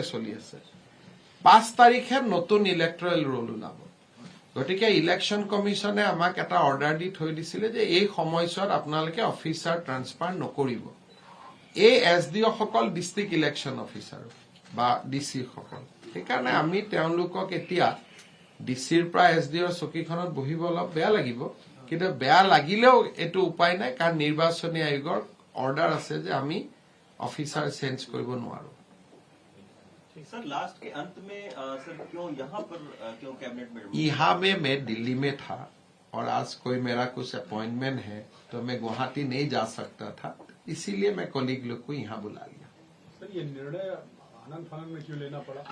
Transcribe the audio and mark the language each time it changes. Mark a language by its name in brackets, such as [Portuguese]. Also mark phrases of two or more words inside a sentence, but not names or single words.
[Assamese] চলি আছে 5 তাৰিখে নতুন [English] electoral roll [Assamese] ওলাব গতিকে [English] election commission [Assamese] আমাক এটা অৰ্ডাৰ দি থৈ দিছিলে যে এই সময়ছোৱাত আপোনালোকে [English] officer transfer [Assamese] নকৰিব এই এছডিঅ সকল [English] district election officer [Assamese] বা ডিচি সকল সেইকাৰণে আমি তেওঁলোকক এতিয়া ডিচিৰ পৰা এছডিঅৰ চকীখনত বহিব অলপ বেয়া লাগিব কিন্তু বেয়া লাগিলেও এইটো উপায় নাই কাৰণ নিৰ্বাচনী আয়োগৰ অৰ্ডাৰ আছে যে আমি [English] officer change [Assamese] কৰিব নোৱাৰো [Hindi] सर लास्ट के अंत में सर क्यों यहाँ पर क्यों कैबिनेट में यहाँ में मैं दिल्ली में था और आज कोई मेरा कुछ अपॉइंटमेंट है तो मैं गुवाहाटी नहीं जा सकता था इसीलिए मैं कोलीग लोग को यहाँ बुला लिया सर ये निर्णय आनंद फानन में क्यों लेना पड़ा